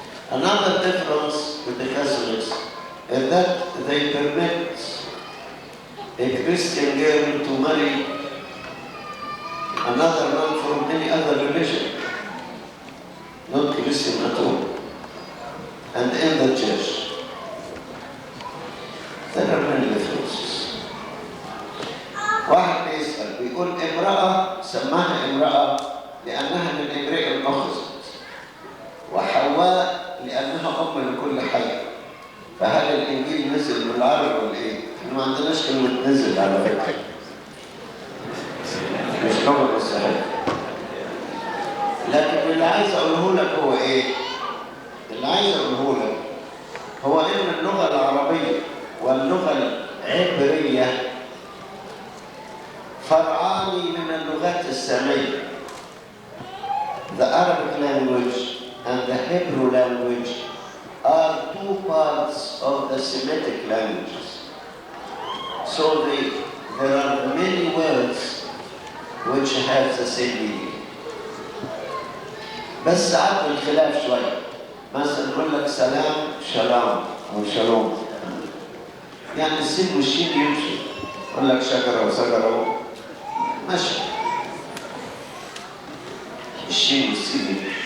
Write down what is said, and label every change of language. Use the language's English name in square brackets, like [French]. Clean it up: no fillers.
[English] Another difference with the Catholics is that they permit a Christian girl to marry another man from any other religion, not Christian at all, and in the church. There are many differences. [Arabic] واحد بيسأل بيقول امرأة سماها امرأة لأنها من امرئ أخذت، وحواء لأنها أم لكل حي. فهل الإنجيل نزل بالعربي ولا إيه؟ إحنا ما عندناش كلمة نزل على فكرة، مش لغة السهل. لكن اللي عايز أقوله لك هو إيه؟ اللي عايز أقوله لك هو إن اللغة العربية واللغة العبرية فرعان من اللغات السامية. [English] The Arabic language and the Hebrew language are 2 parts of the Semitic languages. So there are many words which have the same meaning. [Arabic] بس ساعات بالخلاف شوية. مثلا نقول لك سلام شلام أو شلوم، يعني السين والشين يمشي. يقول لك شجرة وسجرة ماشي، الشين والسين.